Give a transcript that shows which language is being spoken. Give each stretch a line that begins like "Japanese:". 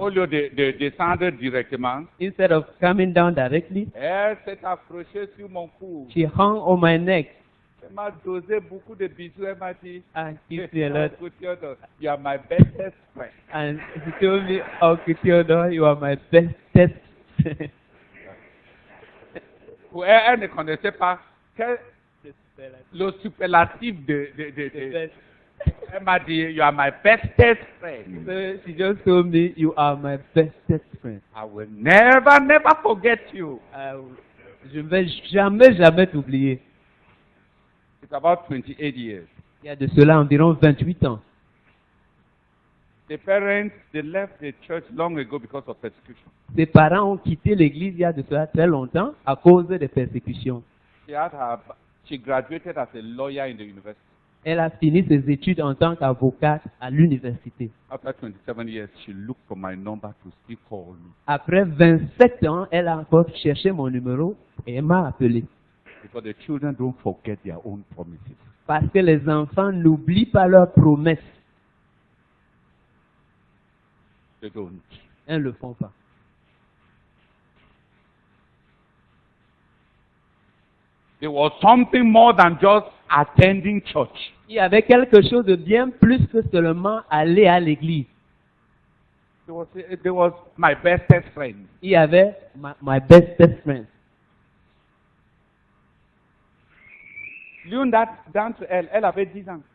French: au lieu de descendre directement,
English: instead of coming down directly,
French: elle s'est accrochée sur mon cou.
English: she hung on my neck.
French: Elle m'a dosé beaucoup de bisous. Elle m'a dit,
English: and kissed me a lot. Uncle Theodore, you are my bestest friend. And he told me, Uncle Theodore, you are my bestest. Elle ne connaissait pas le superlatif de elle m'a dit, you are my bestest friend. So she just told me, you are my bestest friend. I will never forget you.
French: Je ne vais jamais t'oublier.
English: It's about 28 years.
French: Il y a de cela environ 28 ans.
English: The parents, they left the church long ago because of persecution.
French: Ses parents ont quitté l'église il y a de cela très longtemps à cause des persécutions.
English: She graduated as a lawyer in the university.
French: Elle a fini ses études en tant qu'avocate à l'université.
English: After 27 years, she looked for my number to still call me.
French: Après 27 ans, elle a encore cherché mon numéro et elle m'a appelé.
English: Because the children don't forget their own promises.
French: Parce que les enfants n'oublient pas leurs promesses.
English: They don't.
French: Ils ne le font pas.
English: There was something more than just attending church.
French: Il y avait quelque chose de bien plus que seulement aller à l'église.
English: There was my bestest friend.
French: Il y avait
English: my bestest friend.
French: L'une d'entre elles, elle avait 10 ans.